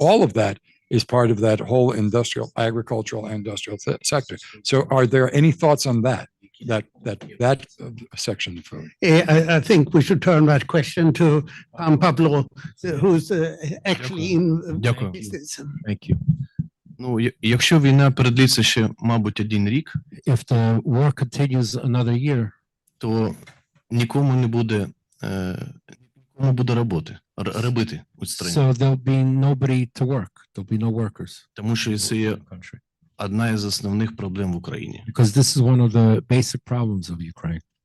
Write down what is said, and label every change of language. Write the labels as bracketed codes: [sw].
[en] All of that is part of that whole agricultural and industrial sector. So are there any thoughts on that section of food? I think we should turn that question to Pavlo, who's actually in business. Thank you. [uk] Якщо війна продлиться ще, мабуть, 1 рік, [en] If the war continues another year, [uk] то нікому не буде робити у страні. [en] so there'll be nobody to work. There'll be no workers [uk] Тому що це є [en] in the country. [uk] одна із основних проблем в Україні. [en] Because this is one of the basic problems of Ukraine.